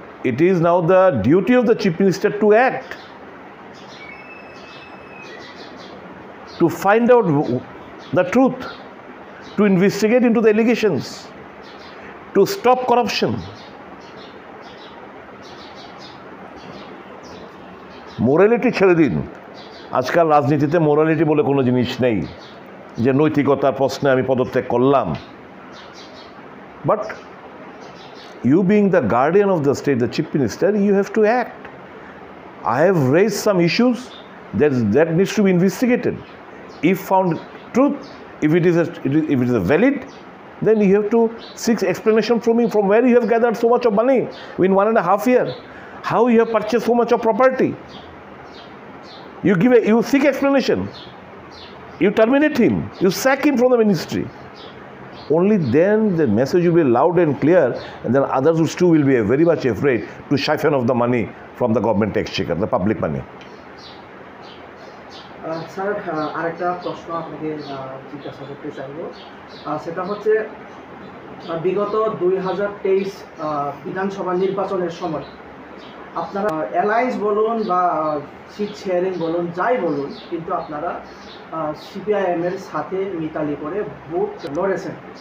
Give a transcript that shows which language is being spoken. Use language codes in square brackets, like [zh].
[en] It is now the duty of the chief minister to act, to find out the truth, to investigate into the allegations, to stop corruption. [bn] Morality ছেড়ে দিন, আজকাল রাজনীতিতে morality বলে কোনো জিনিস নেই যে নৈতিকতার প্রশ্নে আমি পদত্যাগ করলাম। [en] But you being the guardian of the state, the chief minister, you have to act. I have raised some issues that needs to be investigated. If found truth, if it is a valid, then you have to seek explanation from me, from where you have gathered so much of money in 1.5 years, how you have purchased so much of property. You seek explanation, you terminate him, you sack him from the ministry. Only then the message will be loud and clear, and then others too will be very much afraid to siphon off the money from the government exchequer, the public money. [bn] Sir আরেকটা প্রশ্ন আপনাকে জিজ্ঞাসা করতে চাইব, সেটা হচ্ছে বিগত 2023 বিধানসভা নির্বাচনের সময় আপনারা অ্যালায়েন্স বলুন বা সিট শেয়ারিং বলুন, যাই বলুন, কিন্তু আপনারা সিপিআইএমের সাথে মিতালি করে ভোট লড়েছেন।